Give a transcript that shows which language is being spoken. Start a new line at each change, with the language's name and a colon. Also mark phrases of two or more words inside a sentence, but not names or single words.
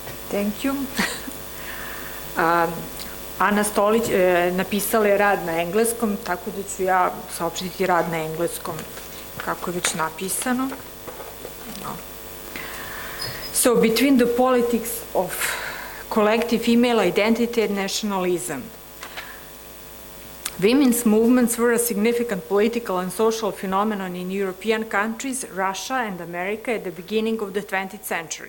English: Thank you.
Serbian: Ana Stolić napisala je rad na engleskom, tako da ću ja saopštiti rad na engleskom, kako je već napisano.
English: So, between the politics of collective female identity and nationalism, women's movements were a significant political and social phenomenon in European countries, Russia and America at the beginning of the 20th century.